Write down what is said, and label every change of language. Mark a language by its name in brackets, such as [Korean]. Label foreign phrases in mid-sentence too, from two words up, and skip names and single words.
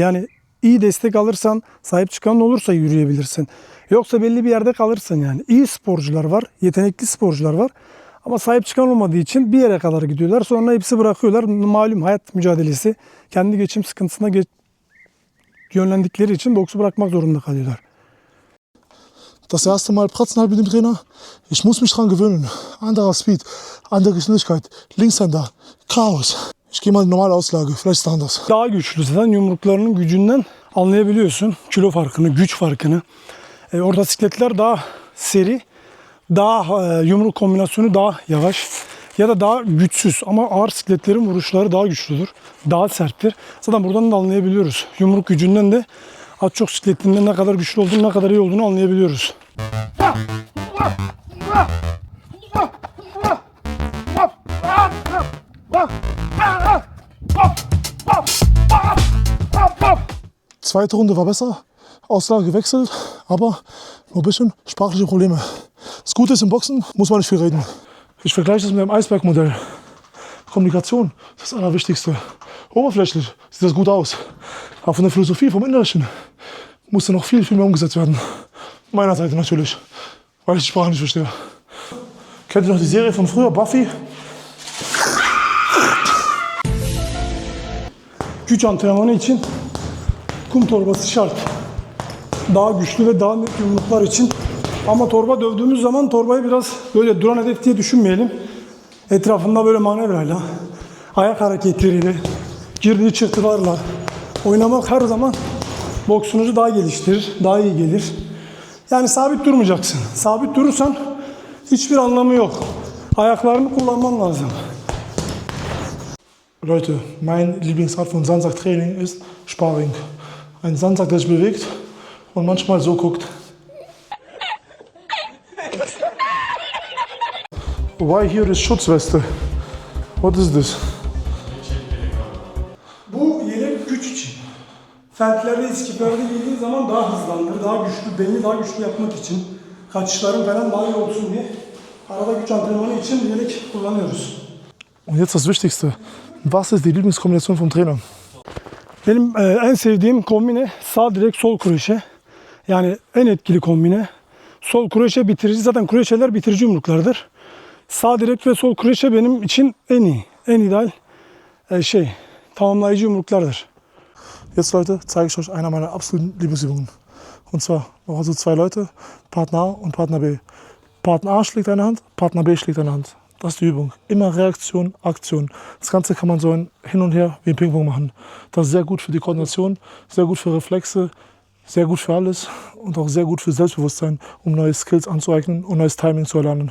[Turkish] Yani iyi destek alırsan, sahip çıkan olursa yürüyebilirsin. Yoksa belli bir yerde kalırsın yani. İyi sporcular var, yetenekli sporcular var. Ama sahip çıkan olmadığı için bir yere kadar gidiyorlar. Sonra hepsi bırakıyorlar. Malum hayat mücadelesi. Kendi geçim sıkıntısına yönlendikleri için boksu bırakmak zorunda kalıyorlar. [German] Das erste Mal Pratzen halt mit dem Trainer. Ich muss mich dran gewöhnen. Anderer Speed, andere Geschwindigkeit, Linkshänder, Chaos. Ich gehe mal in normale Auslage, vielleicht ist es anders. [Turkish] Daha güçlü zaten yumruklarının gücünden anlayabiliyorsun. Kilo farkını, güç farkını. Orada sikletler daha seri, daha yumruk kombinasyonu daha yavaş ya da daha güçsüz. Ama ağır sikletlerin vuruşları daha güçlüdür, daha serttir. Zaten buradan da anlayabiliyoruz. Yumruk gücünden de az çok sikletinden ne kadar güçlü olduğunu, ne kadar iyi olduğunu anlayabiliyoruz. [German] Zweite Runde war besser, Auslage gewechselt, aber nur ein bisschen sprachliche Probleme. Das Gute ist, im Boxen muss man nicht viel reden. Ich vergleiche das mit dem Eisbergmodell. Kommunikation, das ist das Allerwichtigste. Oberflächlich sieht das gut aus, aber von der Philosophie, vom Innerlichen, musste noch viel, viel mehr umgesetzt werden. Meiner Seite natürlich, weil ich die Sprache nicht verstehe. Kennt ihr noch die Serie von früher, Buffy? [Turkish] Güç antrenmanı için kum torbası şart. Daha güçlü ve daha net yumruklar için. Ama torba dövdüğümüz zaman torbayı biraz böyle duran hedef diye düşünmeyelim. Etrafında böyle manevrayla, ayak hareketleriyle, girdiği çıktılarla oynamak her zaman boksunuzu daha geliştirir, daha iyi gelir. Yani sabit durmayacaksın. Sabit durursan hiçbir anlamı yok. Ayaklarını kullanman lazım. [German] Leute, mein Lieblingsart von Sandsacktraining ist Sparring. Ein Sandsack, der sich bewegt und manchmal so guckt. [English] Why here is Schutzweste? What is this? [Turkish] Bu yelek güç için. Feltlerde, iskiplerde giydiğin zaman daha hızlandır, daha güçlü, belini daha güçlü yapmak için, kaçışların falan daha iyi olsun diye arada güç antrenmanı için yelek kullanıyoruz. [German] Und jetzt das Wichtigste. Was ist die Lieblingskombination vom Trainer? [Turkish] Benim en sevdiğim kombine sağ direk sol kroşe. Yani en etkili kombine. Sol kroşe bitirici. Zaten kroşeler bitirici yumruklardır. Sağ direk ve sol kroşe benim için en iyi. En ideal tamamlayıcı yumruklardır. [German] Jetzt Leute, zeige ich euch einer meiner absoluten Lieblingsübungen. Und zwar, wir haben so zwei Leute, Partner A und Partner B. Partner A schlägt eine Hand, Partner B schlägt eine Hand. Das ist die Übung. Immer Reaktion, Aktion. Das Ganze kann man so hin und her wie im Ping-Pong machen. Das ist sehr gut für die Koordination, sehr gut für Reflexe, sehr gut für alles und auch sehr gut für Selbstbewusstsein, um neue Skills anzueignen und neues Timing zu erlernen.